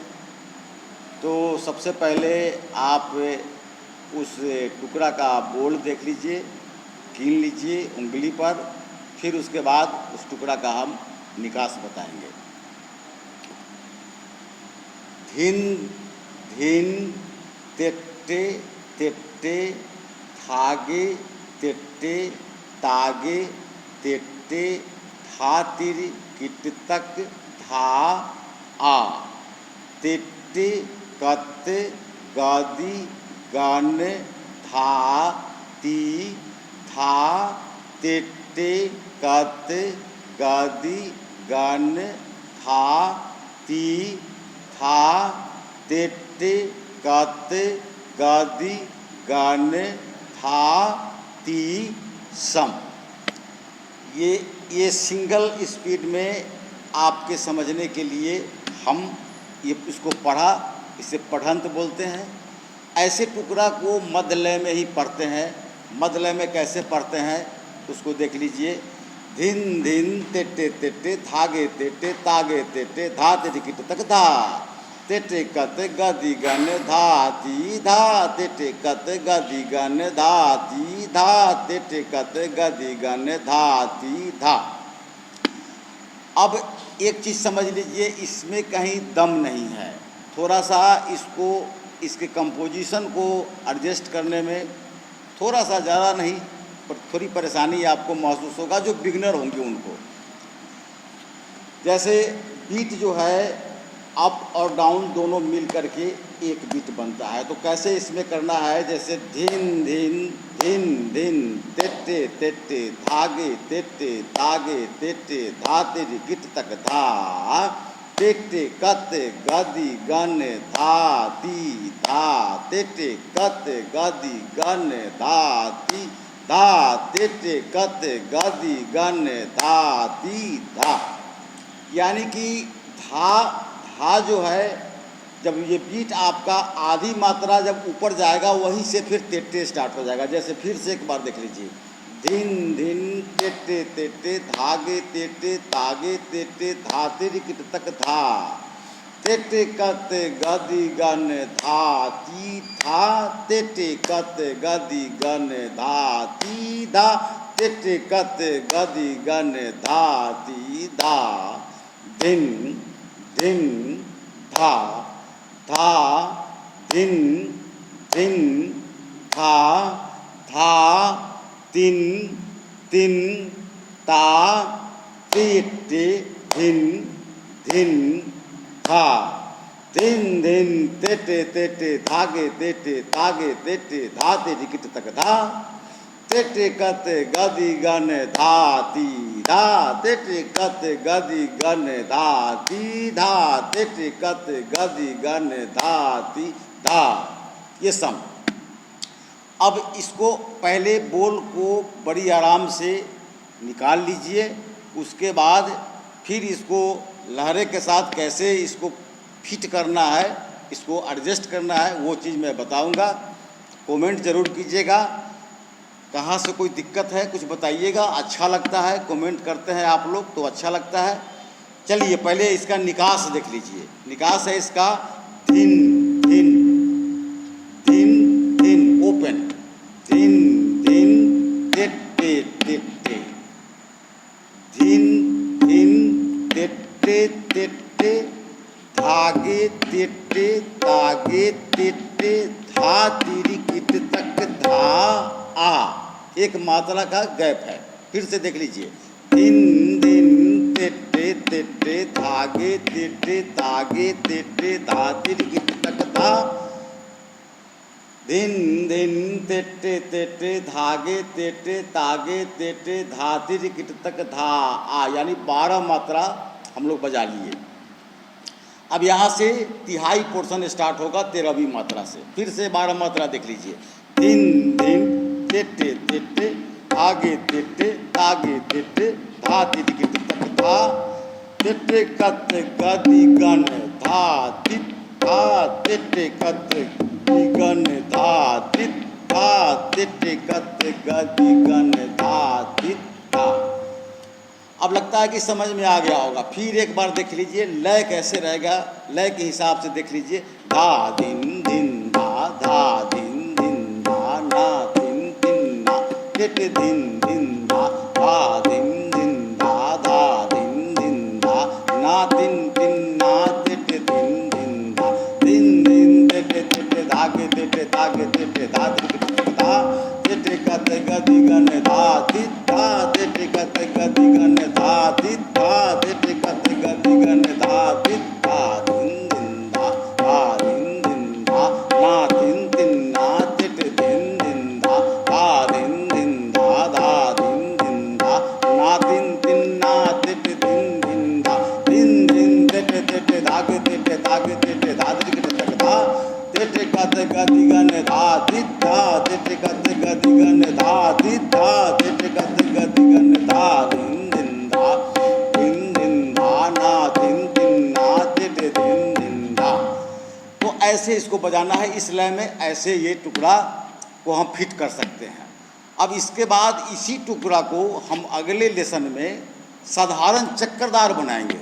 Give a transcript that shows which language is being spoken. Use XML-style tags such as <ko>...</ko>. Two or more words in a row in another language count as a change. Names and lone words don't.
<hi>तो सबसे पहले आप उस टुकड़ा का बोल देख लीजिए, कीन लीजिए उंगली पर, फिर उसके बाद उस टुकड़ा का हम निकास बताएंगे। धिन धिन तिट्टे तिट्टे थागे तिट्टे तागे तिट्टे धातिर किटतक धा आ तिट्टे कत गादी गान धा ती था तिट्टे कत गादी गान था ती था तिट्टे कत गादी गान था ती सम। ये</hi> <en>single speed</en> <hi>में आपके समझने के लिए हम इसको पढ़ा, इसे पढ़ंत बोलते हैं। ऐसे टुकड़ा को मध्य लय में ही पढ़ते हैं। मध्य लय में कैसे पढ़ते हैं उसको देख लीजिए। धिन धिन तिट्टे तिट्टे धागे तिट्टे तागे तिट्टे धा तिट्टे किट तक धा तिट्टे कत गदी गन धाती धा तिट्टे कत गदी गन धाती धा तिट्टे कत गदी गन धाती धा। अब एक चीज़ समझ लीजिए, इसमें कहीं दम नहीं है। थोड़ा सा इसके कंपोजिशन को एडजस्ट करने में थोड़ा सा ज़्यादा नहीं पर थोड़ी परेशानी आपको महसूस होगा, जो बिगनर होंगे उनको। जैसे बीट जो है अप और डाउन दोनों मिल करके एक बीट बनता है, तो कैसे इसमें करना है, जैसे धिन धिन धिन धिन तिट्टे तिट्टे धागे तिट्टे तागे तिट्टे धाते गिट तक धा तिट्टे कत गदी गन धा ती धा तिट्टे कत गदी गन धा ती धा तिट्टे कत गदी गन धा ती धा। यानी कि धा जो है, जब ये बीट आपका आधी मात्रा जब ऊपर जाएगा वहीं से फिर तिट्टे स्टार्ट हो जाएगा। जैसे फिर से एक बार देख लीजिए। धिन धिन तिट्टे तिट्टे धागे तिट्टे तागे तिट्टे धाते किट तक धा तिट्टे कत गदी गन धा ती था तिट्टे कत गदी गन धा ती धा तिट्टे कत गदी गन धा ती धा। धिन धिन धा धा धिन धिन धा धा तिन तिन ता तिट्टे धिन धिन धा धिन धिन तिट्टे तिट्टे धागे तिट्टे तागे तिट्टे धाते टिकिट तक धा तिट्टे कत गदी गन धाती धा तिट्टे कत गदी गन धाती धा तिट्टे कत गदी गन धाती धा। ये सम। अब इसको पहले बोल को बड़ी आराम से निकाल लीजिए, उसके बाद फिर इसको लहरे के साथ कैसे इसको फिट करना है, इसको एडजस्ट करना है, वो चीज़ मैं बताऊंगा। कमेंट ज़रूर कीजिएगा। कहाँ से कोई दिक्कत है कुछ बताइएगा। अच्छा लगता है कमेंट करते हैं आप लोग तो अच्छा लगता है। चलिए पहले इसका निकास देख लीजिए। निकास है इसका धिन धिन धिन धिन ओपन, धिन धिन तेट्टे तेट्टे, धिन धिन तेट्टे तेट्टे, धागे तेट्टे तागे तेट्टे, धा तीरी किट तक धा आ। एक मात्रा का गैप है, फिर से देख लीजिए। धिन धिन तेट्टे तेट्टे, धागे तेट्टे तागे तेट्टे, धा तीरी किट तक धा। धिन धिन तेट्टे तेट्टे, धागे तेट्टे तागे तेट्टे, धा तीरी किट तक धा आ, यानी 12 मात्रा हम लोग बजा लिए। अब यहाँ से तिहाई पोर्शन स्टार्ट होगा 13वीं मात्रा से। फिर से 12 मात्रा देख लीजिए। धिन धिन तेट्टे तेट्टे, आगे तेट्टे तागे तेट्टे, धा तीरी किट तक धा, तेट्टे कत गदि गण धा तित धा, तेट्टे कत गण धा तित धा, तेट्टे कत गदि गण धा तित धा। अब लगता है कि समझ में आ गया होगा। फिर एक बार देख लीजिए लय कैसे रहेगा, लय के हिसाब से देख लीजिए। धा धिन धिन धा धिन धिन धा, ना धिन धिन ना, टिट धिन धिन धा धिन धिन धा धिन धिन धा, ना धिन धिन ना, टिट धिन धिन धा, धिन धिन टिट टिट धागे टिट तागे टिट धा टिट धा, टिट कत गदि गण धा तित धा, टिट कत गदि गण धा तित धा, टिट कत गदि गण धा तित धा, धिन धिन धा धिन धिन धा, ना धिन धिन ना, टिट धिन धिन धा धिन धिन धा धिन धिन धा, ना धिन धिन ना, टिट धिन धिन धा, धिन धिन टिट टिट धागे टिट तागे टिट धा टिट तक धा, टिट कत गदि गण धा तित धा, टिट कत गदि गण धा तित धा, टिट कत गदि गण धा, धिन धिन धा ना धिन धिन ना, टिट धिन धिन धा। तो ऐसे इसको बजाना है इस लय में, ऐसे ये टुकड़ा को हम फिट कर सकते हैं। अब इसके बाद इसी टुकड़ा को हम अगले लेसन में साधारण चक्करदार बनाएंगे।</hi>